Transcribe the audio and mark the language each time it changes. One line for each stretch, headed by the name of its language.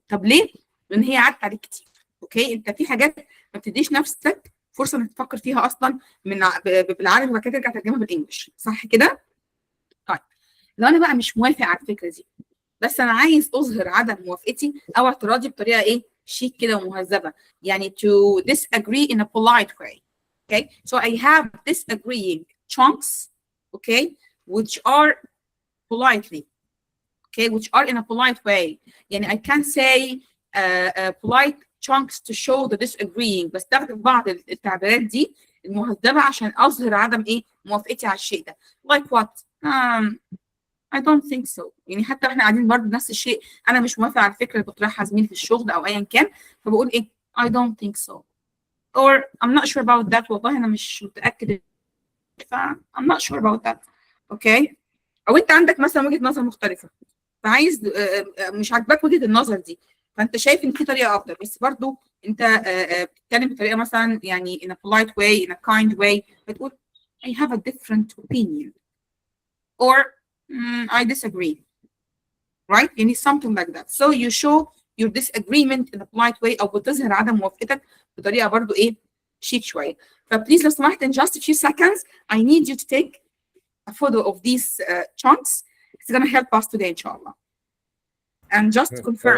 Arabic: طب ليه؟ لان هي عدت عليك كتير. اوكي، انت في حاجات ما بتديش نفسك فرصه انك تفكر فيها اصلا بالعربي وبعد كده ترجع ترجمها بالانجلش، صح كده؟ طيب لو انا بقى مش موافق على الفكره دي بس انا عايز اظهر عدم موافقتي او اعتراضي بطريقه ايه شيك كده ومهذبه، يعني
English: to disagree in a polite way. Okay, so I have disagreeing chunks, okay, which are politely okay, which are in a polite way. يعني I can say polite chunks to show the disagreeing.
Arabic: بستخدم بعض التعبيرات دي المهذبة عشان أظهر عدم إيه موافقتي على الشيء ده.
English: Like what? I don't think so.
Arabic: يعني حتى احنا قاعدين برضه نفس الشيء، أنا مش موافقة على الفكرة اللي بطرحها زميلي في الشغل أو أيا كان، فبقول إيه
English: I don't think so. Or I'm not sure about that.
Arabic: والله أنا مش متأكد.
English: I'm not sure about that. Okay.
Arabic: أو أنت عندك مثلا وجهة نظر مختلفة، فعايز مش عاجباك وجهة النظر دي، فأنت شايف إن في طريقة أفضل، بس برضه أنت بتتكلم بطريقة مثلا يعني
English: in a polite way, in a kind way،
Arabic: بتقول
English: I have a different opinion or I disagree. Right? يعني something like that. So you show your disagreement in a polite way
Arabic: أو بتظهر عدم موافقتك بطريقة برضه إيه شيك شوية. فبليز لو سمحت
English: in just a few seconds I need you to take a photo of these chunks. It's gonna help us today inshallah. And just confirm.